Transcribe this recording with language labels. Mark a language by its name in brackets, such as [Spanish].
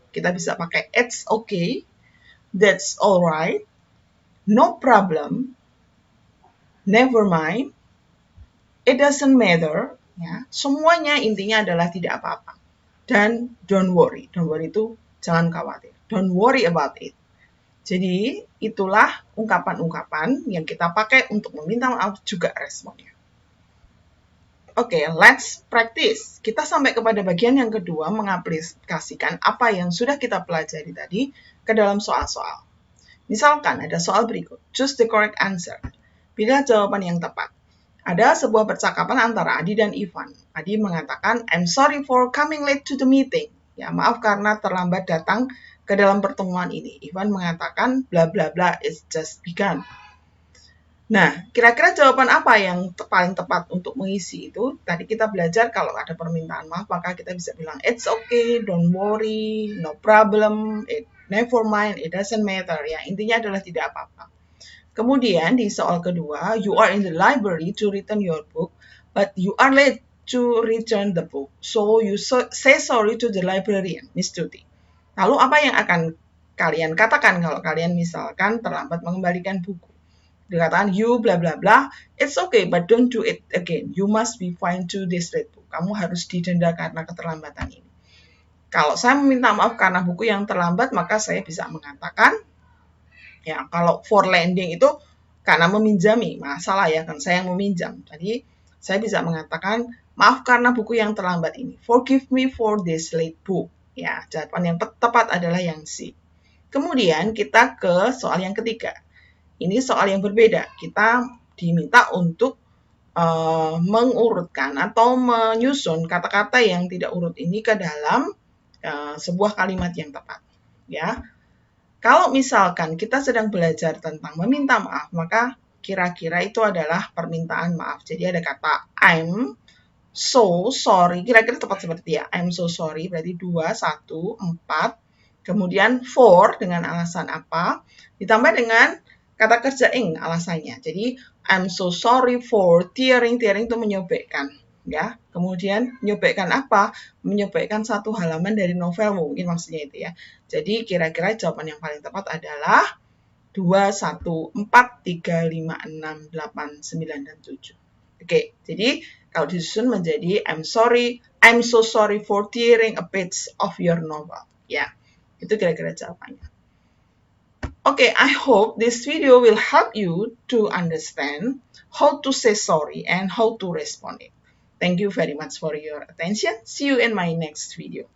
[Indonesian] Kita bisa pakai [English] it's okay, that's alright, no problem, never mind, it doesn't matter, ya. [Indonesian] Semuanya intinya adalah tidak apa-apa. Dan [English] don't worry. Don't worry [Indonesian] itu jangan khawatir. [English] Don't worry about it. [Indonesian] Jadi itulah ungkapan-ungkapan yang kita pakai untuk meminta maaf juga responnya. Oke, let's practice. Kita sampai kepada bagian yang kedua, mengaplikasikan apa yang sudah kita pelajari tadi ke dalam soal-soal. Misalkan ada soal berikut, [English] choose the correct answer. [Indonesian] Pilih jawaban yang tepat. Ada sebuah percakapan antara Adi dan Ivan. Adi mengatakan, [English] I'm sorry for coming late to the meeting. [Indonesian] Ya, maaf karena terlambat datang ke dalam pertemuan ini. Ivan mengatakan, bla bla bla, [English] it's just begun. [Indonesian] Nah, kira-kira jawaban apa yang paling tepat untuk mengisi itu? Tadi kita belajar kalau ada permintaan maaf, maka kita bisa bilang, [English] it's okay, don't worry, no problem, never mind, it doesn't matter. [Indonesian] Ya, intinya adalah tidak apa-apa. [English] Kemudian di soal kedua, you are in the library to return your book, but you are late to return the book. So you say sorry to the librarian, Miss Tuti. [Indonesian] Lalu apa yang akan kalian katakan kalau kalian misalkan terlambat mengembalikan buku? Dikatakan [English] you bla bla bla, it's okay but don't do it again. You must be fined to this late book. [Indonesian] Kamu harus didenda karena keterlambatan ini. Kalau saya meminta maaf karena buku yang terlambat, maka saya bisa mengatakan Ya, kalau [English] for lending [Indonesian] itu karena meminjami, masalah ya kan saya yang meminjam. Jadi saya bisa mengatakan maaf karena buku yang terlambat ini. [English] Forgive me for this late book. [Indonesian] Ya, jawaban yang tepat adalah yang C. Kemudian kita ke soal yang ketiga. Ini soal yang berbeda. Kita diminta untuk mengurutkan atau menyusun kata-kata yang tidak urut ini ke dalam sebuah kalimat yang tepat. Ya, kalau misalkan kita sedang belajar tentang meminta maaf, maka kira-kira itu adalah permintaan maaf. Jadi ada kata [English] I'm so sorry, [Indonesian] kira-kira tepat seperti ya. [English] I'm so sorry [Indonesian] berarti [English] 2, 1, 4. [Indonesian] Kemudian for dengan alasan apa, ditambah dengan kata kerja ing alasannya. Jadi [English] I'm so sorry for tearing. [Indonesian] Tearing itu menyobekkan, ya. Kemudian menyobekkan apa? Menyobekkan satu halaman dari novel, mungkin maksudnya itu ya. Jadi kira-kira jawaban yang paling tepat adalah 2, 1, 4, 3, 5, 6, 8, 9, dan 7. Oke, jadi kalau disusun menjadi [English] I'm so sorry for tearing a page of your novel. [Indonesian] Ya, itu kira-kira jawabannya. [English] Okay, I hope this video will help you to understand how to say sorry and how to respond it. Thank you very much for your attention. See you in my next video.